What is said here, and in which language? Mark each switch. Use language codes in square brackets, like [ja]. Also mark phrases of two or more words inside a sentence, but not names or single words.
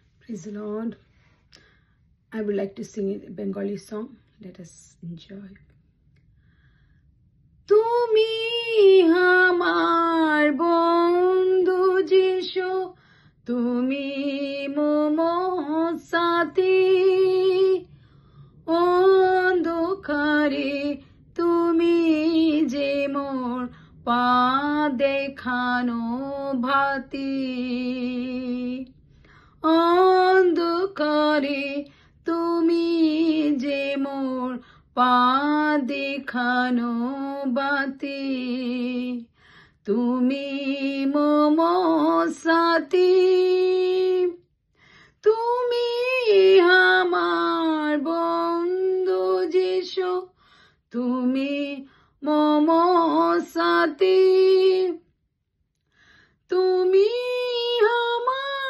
[en] Praise the Lord. I would like to sing a Bengali song. Let us enjoy. [bn] তুমি আমার বন্ধু যিশু, তুমি মম সাথী, অন্ধকারে তুমি যে মোর পা দেখানো বাতি, অন্ধকারে তুমি যে মোর পা দেখানো বাতি, তুমি মম সাথী, তুমি আমার বন্ধু যিশু, তুমি মম সাথী, তুমি আমার